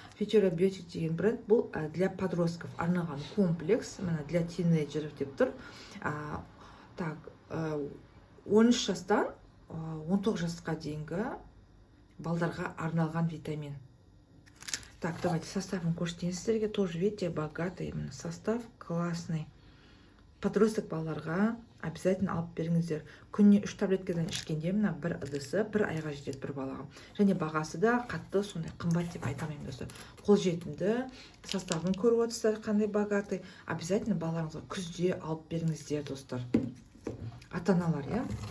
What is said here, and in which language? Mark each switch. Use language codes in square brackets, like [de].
[kk] Futura Biotic деген бренд, бұл [ru] для подростков [kk] арналған комплекс, мына [ru] для тинейджеров [kk] деп тұр. Так, 13 жастан 19 жасқа дейінгі балдарға арналған витамин. [ru] Так, давайте [kk] составын көрсетейін сіздерге. [ru] Тоже, видите, богатый именно состав, классный. [kk] Подросток балаларға обязательно алып беріңіздер. Күніне 3 таблеткадан ішкенде мына бір ыдысы 1 айға жетеді бір балаға. Және бағасы да қатты, сондай қымбат деп айтамын, достар. Қолжетімді, составын көріп отырсыздар, қандай богатый. Обязательно балаларыңызға күзде алып беріңіздер, достар. Ата-аналар, иә.